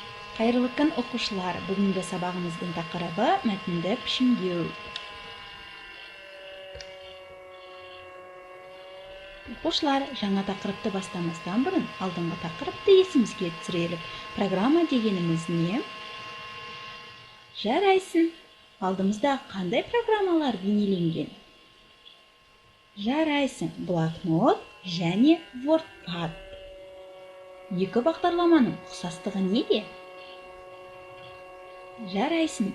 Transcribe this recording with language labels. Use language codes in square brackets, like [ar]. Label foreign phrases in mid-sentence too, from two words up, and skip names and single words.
[ky] Кайрылы күн окуучулар, бүгүнкү сабагыбыздын такырыбы мәтүндө пишимдөө. Окуучулар, жаңа такырыпты баштамастан бурун алдыңкы такырыпты эсибизге түшүрөлүк. Программа дегенimiz эмне? Жарайсың. Алдымызда кандай программалар бейнеленген? Жарайсың. Блокнот және WordPad. [kk] Екі бағдарламаның ұқсастығы неде? Жарайсың.